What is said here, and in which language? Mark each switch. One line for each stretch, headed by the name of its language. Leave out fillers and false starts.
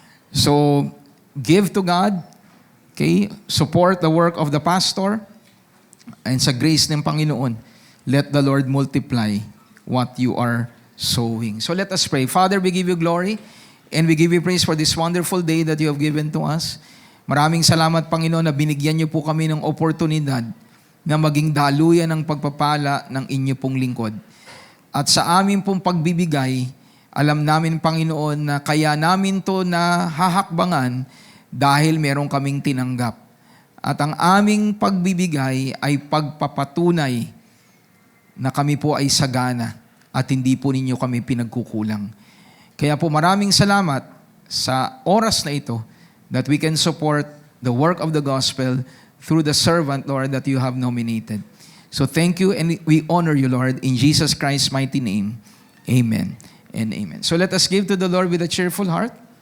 English: So, give to God. Okay? Support the work of the pastor. And sa grace ng Panginoon, let the Lord multiply what you are sowing. So let us pray. Father, we give you glory and we give you praise for this wonderful day that you have given to us.
Filipino: Maraming salamat, Panginoon, na binigyan niyo po kami ng oportunidad na maging daluyan ng pagpapala ng inyo pong lingkod. At sa amin pong pagbibigay, alam namin, Panginoon, na kaya namin to na hahakbangan dahil meron kaming tinanggap. At ang aming pagbibigay ay pagpapatunay na kami po ay sagana at hindi po ninyo kami pinagkukulang. Kaya po maraming salamat sa oras na ito
English: that we can support the work of the gospel through the servant, Lord, that you have nominated. So thank you and we honor you, Lord, in Jesus Christ's mighty name. Amen and amen. So let us give to the Lord with a cheerful heart.